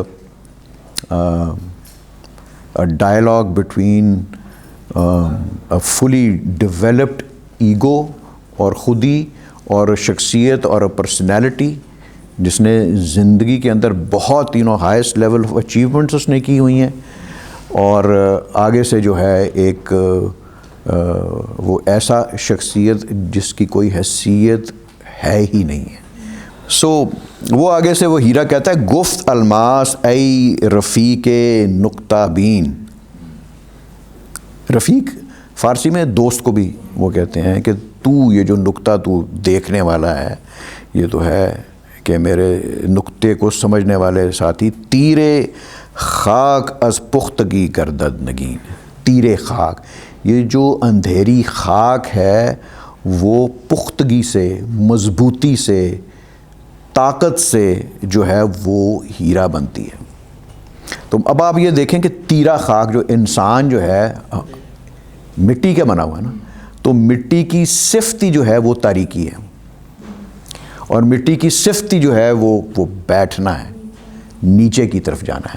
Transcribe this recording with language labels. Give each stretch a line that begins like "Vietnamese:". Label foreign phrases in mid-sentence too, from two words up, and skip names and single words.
English: dialogue between fully developed ego
Urdu: اور خودی اور شخصیت اور پرسنالٹی، جس نے زندگی کے اندر بہت
English: highest level of achievements
Urdu: اس نے کی ہوئی ہیں، اور آگے سے جو ہے ایک وہ ایسا شخصیت جس کی کوئی حیثیت ہے ہی نہیں ہے. سو وہ آگے سے وہ ہیرا کہتا ہے
Persian: گفت الماس ای رفیق نقطہ بین.
Urdu: رفیق فارسی میں دوست کو بھی وہ کہتے ہیں کہ تو یہ جو نقطہ تو دیکھنے والا ہے یہ تو ہے کہ میرے نقطے کو سمجھنے والے ساتھی.
Persian: تیرے خاک از پختگی گردد نگین،
Urdu: تیرے خاک، یہ جو اندھیری خاک ہے وہ پختگی سے، مضبوطی سے، طاقت سے جو ہے وہ ہیرا بنتی ہے. تو اب آپ یہ دیکھیں کہ تیرا خاک جو انسان جو ہے مٹی کا بنا ہوا ہے نا، تو مٹی کی صفتی جو ہے وہ تاریکی ہے، اور مٹی کی صفتی جو ہے وہ بیٹھنا ہے، نیچے کی طرف جانا ہے.